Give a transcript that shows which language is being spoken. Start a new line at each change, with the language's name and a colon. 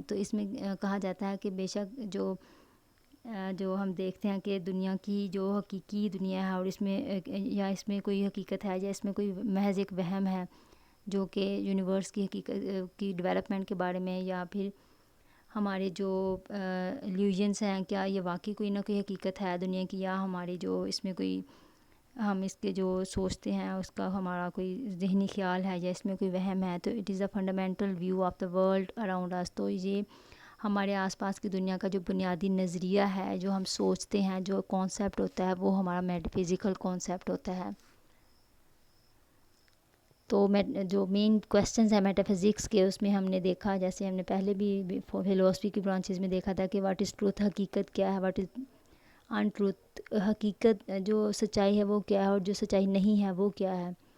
Urdu: تو اس میں کہا جاتا ہے کہ بے شک جو ہم دیکھتے ہیں کہ دنیا کی جو حقیقی دنیا ہے اور اس میں یا اس میں کوئی حقیقت ہے یا اس میں کوئی محض ایک وہم ہے جو کہ یونیورس کی حقیقت کی ڈیولپمنٹ کے بارے میں، یا پھر ہمارے جو ایلیوژنس ہیں، کیا یہ واقعی کوئی نہ کوئی حقیقت ہے دنیا کی، یا ہماری جو اس میں کوئی ہم اس کے جو سوچتے ہیں اس کا ہمارا کوئی ذہنی خیال ہے یا اس میں کوئی وہم ہے. تو
English: It is a fundamental view of the world around us.
Urdu: تو یہ ہمارے آس پاس کی دنیا کا جو بنیادی نظریہ ہے، جو ہم سوچتے ہیں، جو کانسیپٹ ہوتا ہے، وہ ہمارا میٹا فزیکل کانسیپٹ ہوتا ہے. تو جو مین کویسچنز ہیں میٹا فزکس کے، اس میں ہم نے دیکھا، جیسے ہم نے پہلے بھی فلاسفی کی برانچز میں دیکھا تھا کہ
English: what is truth,
Urdu: حقیقت کیا ہے،
English: what is in truth,
Urdu: حقیقت جو سچائی ہے وہ کیا ہے، اور جو سچائی نہیں ہے وہ کیا ہے.